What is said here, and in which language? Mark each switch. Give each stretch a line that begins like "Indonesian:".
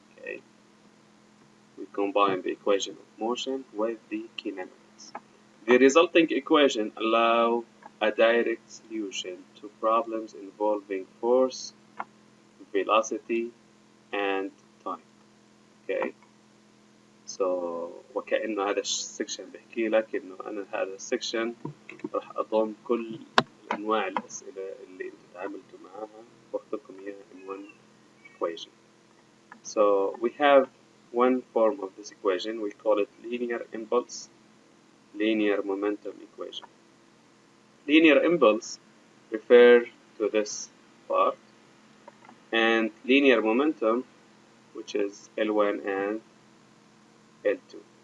English: Okay, we combine the equation of motion with the kinematics. The resulting equation allow a direct solution to problems involving force, velocity, and time. Okay. So
Arabic: وكأنه هذا السكشن بحكي لك إنه أنا هذا السكشن راح أضم كل أنواع الأسئلة اللي أنتوا تعاملتوا معاها وأخذ لكم إياها
English: in one equation. So we have one form of this equation. We call it linear impulse, linear momentum equation. Linear impulse refer to this part, and linear momentum, which is L1 and L2.